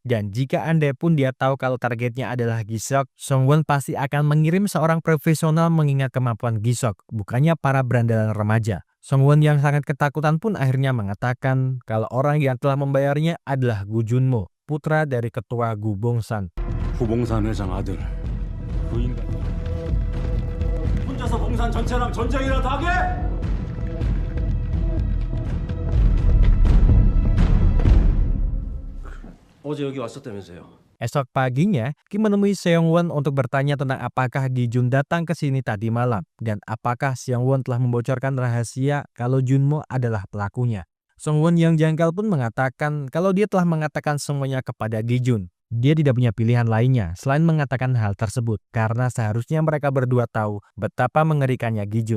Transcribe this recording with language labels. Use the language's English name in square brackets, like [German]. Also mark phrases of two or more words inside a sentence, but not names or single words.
[Indonesian] Dan jika andai pun dia tahu kalau targetnya adalah Gi-seok, Seong-won pasti akan mengirim seorang profesional mengingat kemampuan Gi-seok, bukannya para berandalan remaja. Song-won yang sangat ketakutan pun akhirnya mengatakan kalau orang yang telah membayarnya adalah Gu Junmo, putra dari ketua Gu Bongsan. [Korean] 구봉산 회장 아들. 그 인간 혼자서 봉산 전체랑 전쟁이라도 하게? 어제 여기 왔었다면서요. [Indonesian] Esok paginya, Kim menemui Seong-won untuk bertanya tentang apakah Gi-jun datang ke sini tadi malam dan apakah Seong-won telah membocorkan rahasia kalau Junmo adalah pelakunya. Song-won yang janggal pun mengatakan kalau dia telah mengatakan semuanya kepada Gi-jun. Dia tidak punya pilihan lainnya selain mengatakan hal tersebut karena seharusnya mereka berdua tahu betapa mengerikannya Gi-jun.